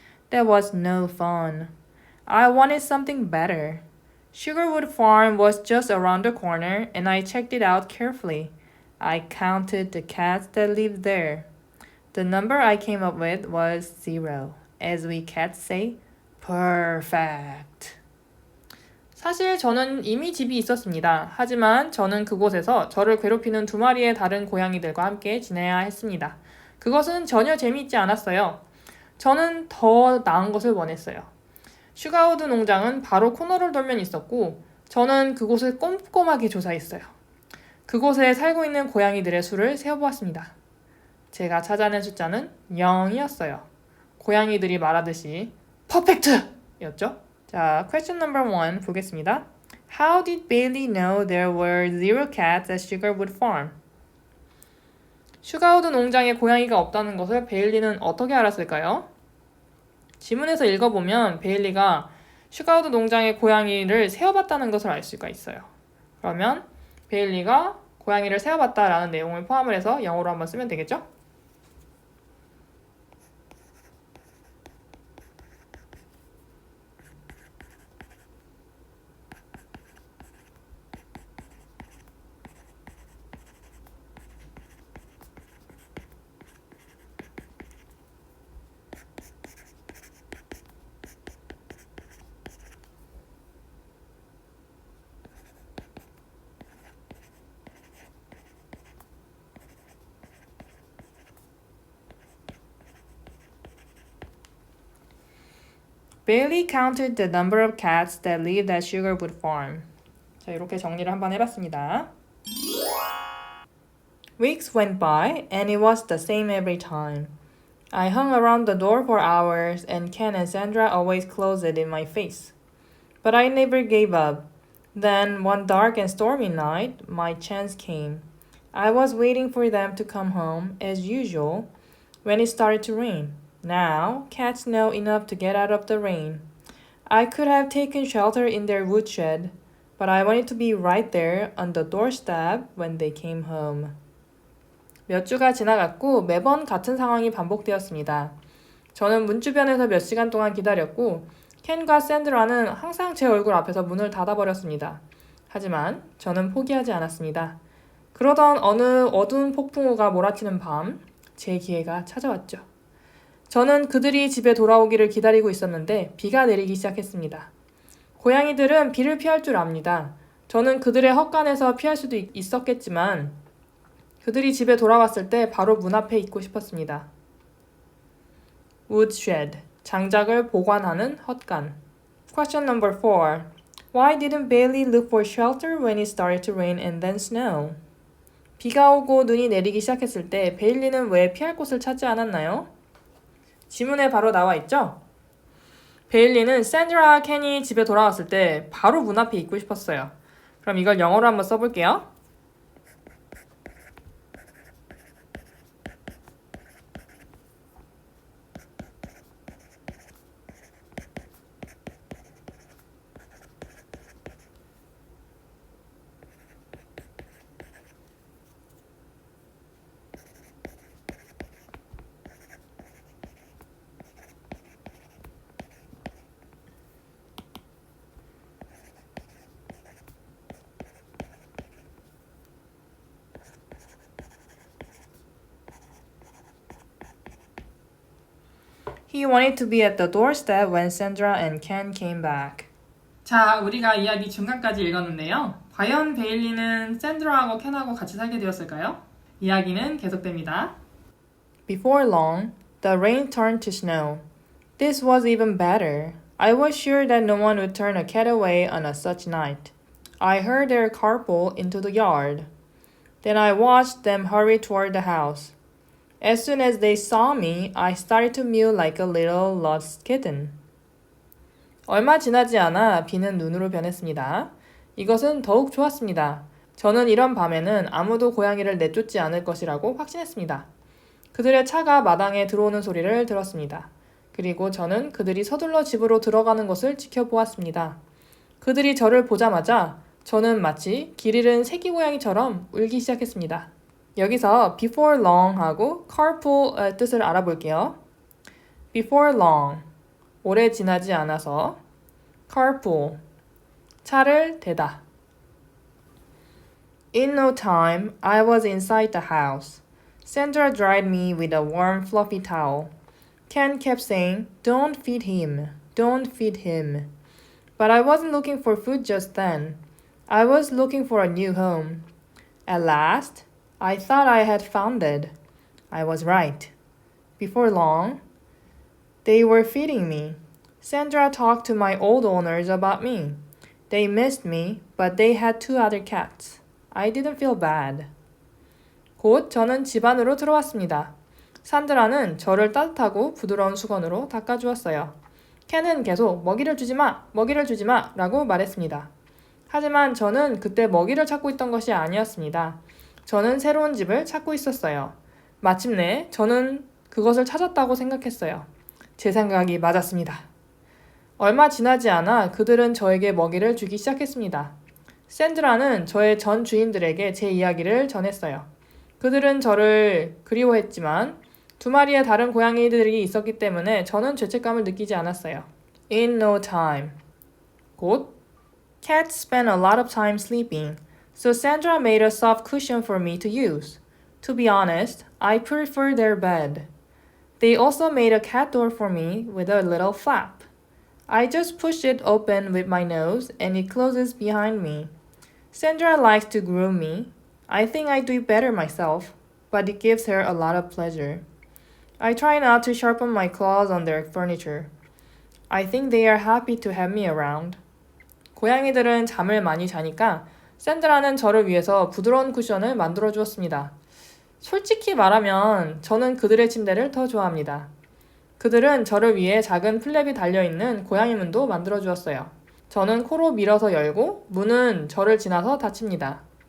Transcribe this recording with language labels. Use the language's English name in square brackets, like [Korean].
[English] That was no fun. I wanted something better. Sugarwood Farm was just around the corner, and I checked it out carefully. I counted the cats that lived there. The number I came up with was 0. As we cats say, perfect. [Korean] 사실 저는 이미 집이 있었습니다. 하지만 저는 그곳에서 저를 괴롭히는 2마리의 다른 고양이들과 함께 지내야 했습니다. 그것은 전혀 재미있지 않았어요. 저는 더 나은 것을 원했어요. 슈가우드 농장은 바로 코너를 돌면 있었고 저는 그곳을 꼼꼼하게 조사했어요. 그곳에 살고 있는 고양이들의 수를 세어보았습니다. 제가 찾아낸 숫자는 0이었어요. 고양이들이 말하듯이 퍼펙트였죠? 자, [English] question number 1 [Korean] 보겠습니다. [English] How did Bailey know there were 0 cats at Sugarwood Farm? [Korean] 슈가우드 농장에 고양이가 없다는 것을 베일리는 어떻게 알았을까요? 지문에서 읽어보면 베일리가 슈가우드 농장의 고양이를 세어봤다는 것을 알 수가 있어요. 그러면 베일리가 고양이를 세어봤다라는 내용을 포함을 해서 영어로 한번 쓰면 되겠죠? [English] Bailey counted the number of cats that lived at Sugarwood Farm. [Korean] 자, 이렇게 정리를 한번 해봤습니다. [English] Weeks went by, and it was the same every time. I hung around the door for hours, and Ken and Sandra always closed it in my face. But I never gave up. Then, one dark and stormy night, my chance came. I was waiting for them to come home, as usual, when it started to rain. Now, cats know enough to get out of the rain. I could have taken shelter in their woodshed, but I wanted to be right there on the doorstep when they came home. [Korean] 몇 주가 지나갔고 매번 같은 상황이 반복되었습니다. 저는 문 주변에서 몇 시간 동안 기다렸고 켄과 샌드라는 항상 제 얼굴 앞에서 문을 닫아버렸습니다. 하지만 저는 포기하지 않았습니다. 그러던 어느 어두운 폭풍우가 몰아치는 밤, 제 기회가 찾아왔죠. 저는 그들이 집에 돌아오기를 기다리고 있었는데 비가 내리기 시작했습니다. 고양이들은 비를 피할 줄 압니다. 저는 그들의 헛간에서 피할 수도 있었겠지만 그들이 집에 돌아왔을 때 바로 문 앞에 있고 싶었습니다. Woodshed, 장작을 보관하는 헛간. [English] Question number 4. Why didn't Bailey look for shelter when it started to rain and then snow? [Korean] 비가 오고 눈이 내리기 시작했을 때 베일리는 왜 피할 곳을 찾지 않았나요? 지문에 바로 나와 있죠? 베일리는 샌드라와 켄이 집에 돌아왔을 때 바로 문 앞에 있고 싶었어요. 그럼 이걸 영어로 한번 써볼게요. [English] He wanted to be at the doorstep when Sandra and Ken came back. [Korean] 자, 우리가 이야기 중간까지 읽었는데요. 과연 베일리는 샌드라하고 켄하고 같이 살게 되었을까요? 이야기는 계속됩니다. [English] Before long, the rain turned to snow. This was even better. I was sure that no one would turn a cat away on a such night. I heard their car pull into the yard. Then I watched them hurry toward the house. As soon as they saw me, I started to mew like a little lost kitten. [Korean] 얼마 지나지 않아 비는 눈으로 변했습니다. 이것은 더욱 좋았습니다. 저는 이런 밤에는 아무도 고양이를 내쫓지 않을 것이라고 확신했습니다. 그들의 차가 마당에 들어오는 소리를 들었습니다. 그리고 저는 그들이 서둘러 집으로 들어가는 것을 지켜보았습니다. 그들이 저를 보자마자 저는 마치 길 잃은 새끼 고양이처럼 울기 시작했습니다. 여기서 [English] before long [Korean] 하고 carpool의 뜻을 알아볼게요. [English] before long, [Korean] 오래 지나지 않아서 carpool, 차를 대다. [English] In no time, I was inside the house. Sandra dried me with a warm, fluffy towel. Ken kept saying, "Don't feed him, don't feed him." But I wasn't looking for food just then. I was looking for a new home. At last, I thought I had found it. I was right. Before long, they were feeding me. Sandra talked to my old owners about me. They missed me, but they had 2 other cats. I didn't feel bad. [Korean] 곧 저는 집 안으로 들어왔습니다. 산드라는 저를 따뜻하고 부드러운 수건으로 닦아주었어요. 켄은 계속 먹이를 주지 마, 먹이를 주지 마 라고 말했습니다. 하지만 저는 그때 먹이를 찾고 있던 것이 아니었습니다. 저는 새로운 집을 찾고 있었어요. 마침내 저는 그것을 찾았다고 생각했어요. 제 생각이 맞았습니다. 얼마 지나지 않아 그들은 저에게 먹이를 주기 시작했습니다. 샌드라는 저의 전 주인들에게 제 이야기를 전했어요. 그들은 저를 그리워했지만 2 마리의 다른 고양이들이 있었기 때문에 저는 죄책감을 느끼지 않았어요. [English] In no time. [Korean] 곧 [English] Cats spend a lot of time sleeping, so Sandra made a soft cushion for me to use. To be honest, I prefer their bed. They also made a cat door for me with a little flap. I just push it open with my nose and it closes behind me. Sandra likes to groom me. I think I do it better myself, but it gives her a lot of pleasure. I try not to sharpen my claws on their furniture. I think they are happy to have me around. [Korean] 고양이들은 잠을 많이 자니까 샌드라는 저를 위해서 부드러운 쿠션을 만들어 주었습니다. 솔직히 말하면 저는 그들의 침대를 더 좋아합니다. 그들은 저를 위해 작은 플랩이 달려있는 고양이 문도 만들어 주었어요. 저는 코로 밀어서 열고 문은 저를 지나서 닫힙니다.